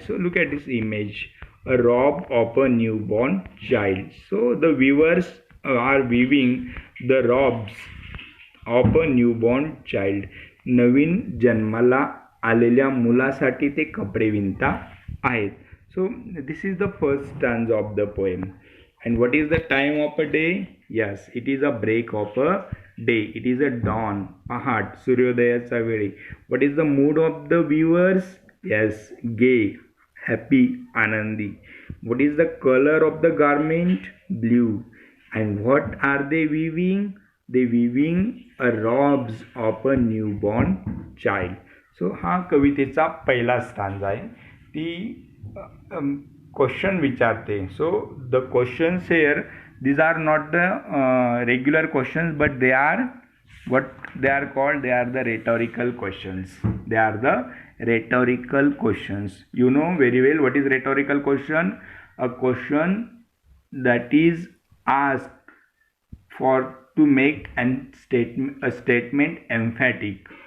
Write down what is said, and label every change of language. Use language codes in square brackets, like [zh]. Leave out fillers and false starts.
[en] So look at this image, a robe of a newborn child. So the weavers are weaving the robes of a newborn child. [mr] नवीन जन्माला आलेल्या मुलासाठी ते कपडे विणता आहेत. [en] So this is the first stanza of the poem. And what is the time of a day? Yes, it is a break of a day. It is a dawn, [mr] पहाट, सूर्योदयाचा वेळी. [en] What is the mood of the weavers? Yes, gay, happy, [mr] आनंदी. [en] What is the color of the garment? Blue. And what are they weaving? They weaving a robes of a newborn child. [mr] So हा कवितेचा पहिला stanza आहे. ती question विचारते. [en] So the questions here, these are not the regular questions, but they are what they are called. They are the rhetorical questions. They are the rhetorical questions. You know very well what is rhetorical question. A question that is asked for to make a statement emphatic.